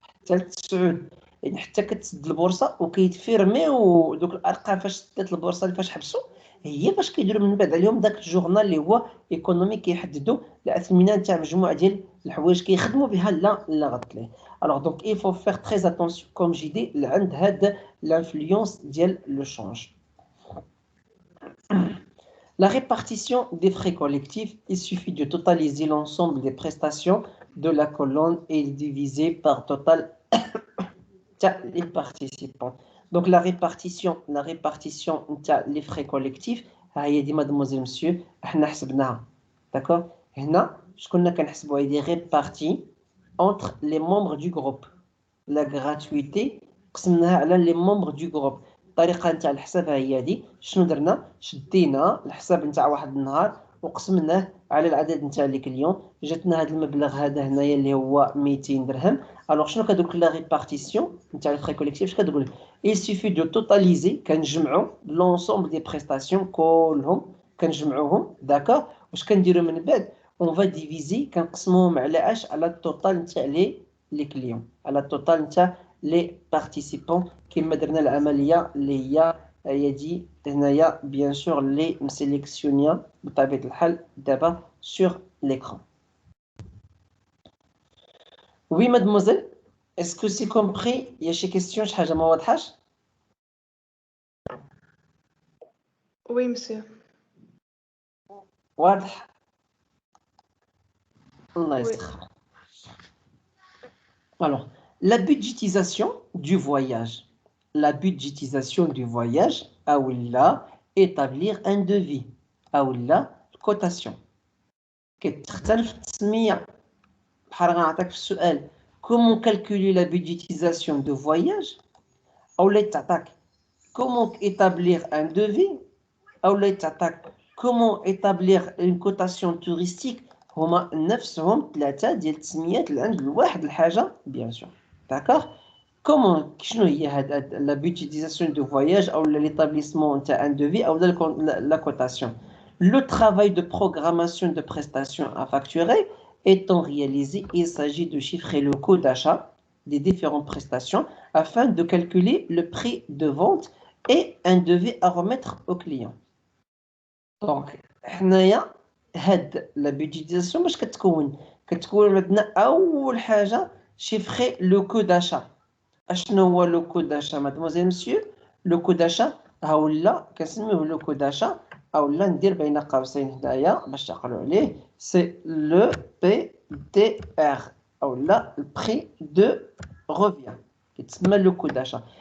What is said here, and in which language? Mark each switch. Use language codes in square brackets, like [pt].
[ar] حتى 9 يعني حتى كتسد البورصه وكيتفيرميو دوك الارقام فاش سدات البورصه فاش حبسوا هي فاش كيديروا من بعد عليهم داك الجورنال اللي هو ايكونوميك كيحددوا الاثمنه نتاع مجموعه ديال الحوايج كيخدموا بها لا غلط ليه. [fr] الوغ دونك il faut faire très attention comme j'ai dit [ar] لعند هاد [fr] l'influence ديال لو شونج. La répartition des frais collectifs, il suffit de totaliser l'ensemble des prestations de la colonne et diviser par total les participants. Donc la répartition les frais collectifs, هي دي mademoiselle monsieur [ar] احنا حسبناها. [fr] D'accord? [ar] هنا شكون كنحسبوا [fr] هي دي réparties entre les membres du groupe. La gratuité [ar] قسمناها على [fr] les membres du groupe. [ar] الطريقه نتاع الحساب هي هذه. شنو درنا؟ شدينا الحساب نتاع واحد النهار وقسمناه على العدد نتاع لي كليون جاتنا هذا المبلغ هذا هنايا اللي هو 200 درهم. الوغ شنو كتقول لا ريبارتيسيون نتاع لي فري كوليكتيف اش كتقول؟ [fr] il suffit de totaliser [ar] كنجمعوا لونسومبل دي بريستاسيون كلهم كنجمعوهم. داكور واش كنديروا من بعد؟ اون فا ديفيزي كنقسموهم على اش؟ على التوتال نتاع لي كليون على التوتال نتاع لي بارتيسيبون كما درنا العمليه اللي هي دي هنايا بيان سور لي مسيليكسيونيا بطبيعه الحال دابا [fr] sur l'écran. Oui mademoiselle, est-ce que c'est compris? Il y a [ar] شي question شي حاجه ما واضحاش؟ [fr] Oui, monsieur. [ar] واضح الله يسخر. [fr] Alors, la budgétisation du voyage. La budgétisation du voyage, أولا établir un devis أولا cotation. [ar] كتختلف التسمية بحال غنعطيك في السؤال [fr] comment calculer la budgétisation de voyage [ar] أولا تعطاك [fr] comment établir un devis أولا تعطاك comment établir une cotation touristique. [ar] هما نفسهم ثلاثة ديال التسميات اللي عند الواحد الحاجة بيان سور. داكوغ كومون شنو هي هاد لا بودجيتيزاسيون دو فواياج او ليطابليسمون نتاع ان دوفي او لا كوتاسيون. [fr] Le travail de programmation de prestations à facturer étant réalisé, il s'agit de chiffrer le coût d'achat des différentes prestations afin de calculer le prix de vente et un devis à remettre au client. [ar] Donc, حنايا هاد لا بودجيتيزاسيون باش كتكون عندنا اول حاجه شيفري لو كو داشا. اشنو هو لو كو داشا مادموزيل مسيو؟ لو كو داشا ها ولا كنسميوه لو كو داشا اولا ندير بين قوسين هنايا باش تعقلوا عليه سي لو بي دي ار اولا البري دو روفيان كيتسمى لو كو داشا.